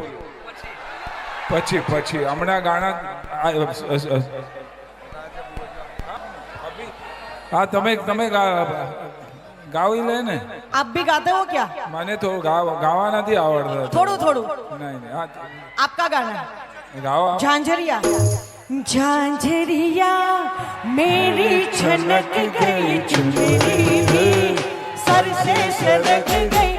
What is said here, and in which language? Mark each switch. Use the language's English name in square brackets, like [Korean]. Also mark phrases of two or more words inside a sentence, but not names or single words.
[Gujarati] પછી હમણાં ગાણા. હા, તમે ગાવી લે ને. [Hindi] आप भी गाते हो क्या? [Gujarati] મને તો ગાવા નથી આવડતા. થોડું નહીં. [Hindi] आपका गाना [Gujarati] ગાવા. [Hindi] झांझरिया झांझरिया मेरी छनक गई चुनरी भी सर से सरक